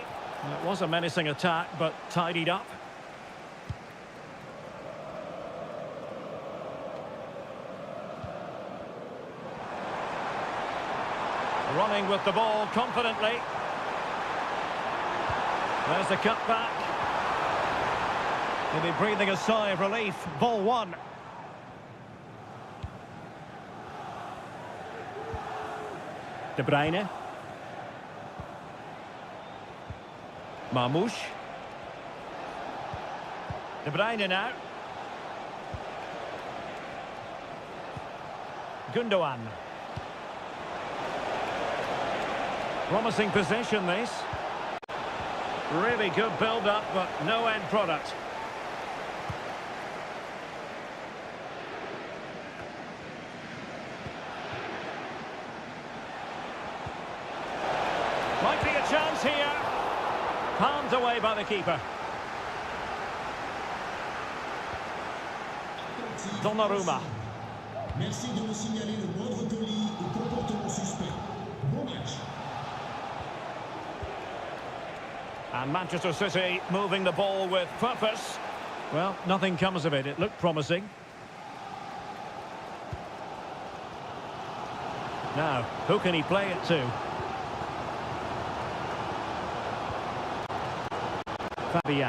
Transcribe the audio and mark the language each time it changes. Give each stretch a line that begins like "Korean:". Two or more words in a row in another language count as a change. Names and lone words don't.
English: It was a menacing attack, but tidied up. Running with the ball confidently. There's the cutback. He'll be breathing a sigh of relief. Ball one. De Bruyne. Marmoush. De Bruyne now. Gundogan. Promising possession, this. Really good build-up, but no end product. Might be a chance here. Palmed away by the keeper. Donnarumma.
French: Merci de me signaler le moindre colis ou comportement suspect. Bon match.
English: And Manchester City moving the ball with purpose. Well, nothing comes of it. It looked promising. Now, who can he play it to? Fabian.